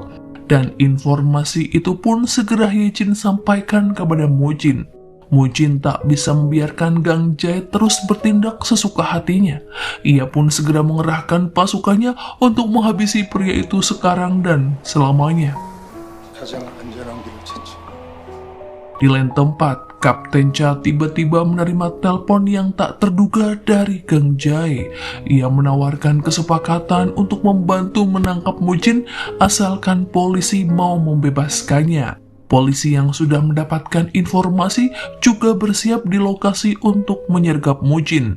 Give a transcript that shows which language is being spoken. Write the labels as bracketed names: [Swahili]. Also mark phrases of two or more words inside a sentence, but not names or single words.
[Indonesian] Dan informasi itu pun segera Ye Jin sampaikan kepada Mo Jin. Mo Jin tak bisa membiarkan Gang Jae terus bertindak sesuka hatinya. Ia pun segera mengerahkan pasukannya untuk menghabisi pria itu sekarang dan selamanya. [Korean] 가장 안전한 길을 찾지. [Indonesian] Di lain tempat, Kapten Cha tiba-tiba menerima telepon yang tak terduga dari Gang Jae. Ia menawarkan kesepakatan untuk membantu menangkap Mo Jin asalkan polisi mau membebaskannya. Polisi yang sudah mendapatkan informasi juga bersiap di lokasi untuk menyergap Mo Jin.